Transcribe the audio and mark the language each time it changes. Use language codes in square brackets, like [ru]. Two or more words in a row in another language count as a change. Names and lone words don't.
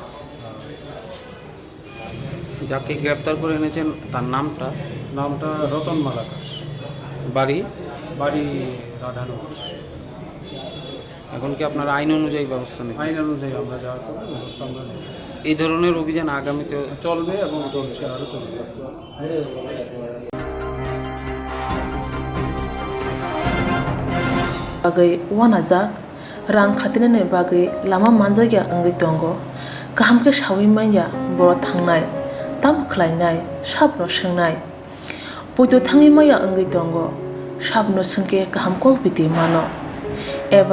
[bn] যাকে গ্রেপ্তার করে এনেছেন তার নামটা রতন মালাকার, বাড়ি রাধানগর। এখন কি আপনারা আইন অনুযায়ী ব্যবস্থা নেবেন? আইন অনুযায়ী আমরা যা করবো ব্যবস্থা আমরা নেব। এই ধরনের অভিযান আগামীতে চলবে এবং চলছে, আরও চলবে। [trp] bagai wanajak rang khatinane bagai lama manjagya angai tongo kaham ke shawi manya boro thangnai tam khlainai sabno shengnai poito thangi maya angai tongo sabno sengke kaham ko biti mano eba